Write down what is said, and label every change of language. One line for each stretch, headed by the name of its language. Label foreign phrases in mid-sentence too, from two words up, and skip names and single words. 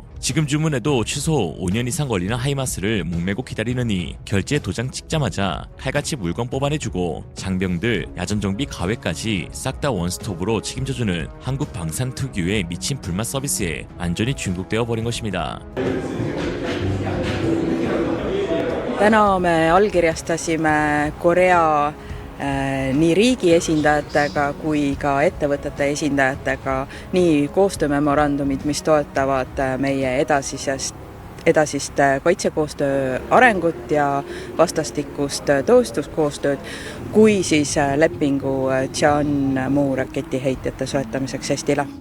Korean: 지금 주문해도 최소 5년 이상 걸리는 하이마스를 목매고 기다리느니 결제 도장 찍자마자 칼같이 물건 뽑아내주고 장병들 야전정비 가외까지 싹 다 원스톱으로 책임져주는 한국 방산 특유의 미친 불맛 서비스에 완전히 중독되어 버린 것입니다.
Estonian: täna me allkirjastasime Korea nii riigi esindajatega kui ka ettevõtete esindajatega nii koostöömemorandumid, mis toetavad meie edasist kaitsekoostöö arengut ja vastastikust tööstuskoostööd, kui siis lepingu Tianmu raketiheitjate soetamiseks Eestile.